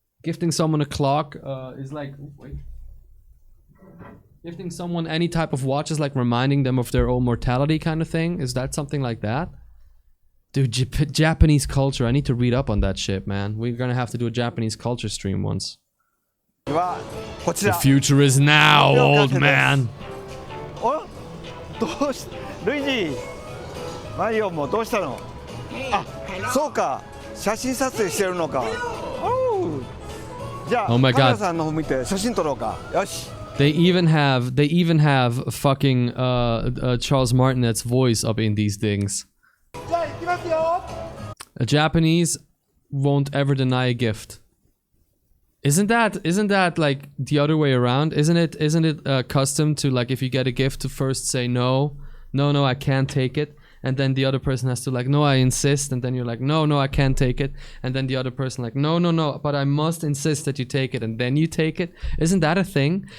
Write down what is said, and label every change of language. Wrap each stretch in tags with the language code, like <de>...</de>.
<en>Gifting someone a clock is like... Wait. Gifting someone any type of watch is like reminding them of their own mortality kind of thing? Is that something like that? Dude, Japanese culture. I need to read up on that shit, man. We're gonna have to do a Japanese culture stream once. The future is now, old man.</en> <ja>お、どうし、ルイジ、マリオもどうしたの？あ、そうか、写真撮影してるのか。おう。じゃあ、</ja> <en>Oh my</en> <ja>カメラ</ja> <en>God.</en> <ja>さんの方見て写真撮ろうか。よし。</ja> <en>They even have fucking Charles Martinet's voice up in these things.</en> <ja>じゃあ行きますよ。</ja> <en>A Japanese won't ever deny a gift. Isn't that like the other way around? Isn't it custom to, like, if you get a gift, to first say no, I can't take it, and then the other person has to like, no, I insist, and then you're like, no, I can't take it, and then the other person like, no, but I must insist that you take it, and then you take it. Isn't that a thing?</en>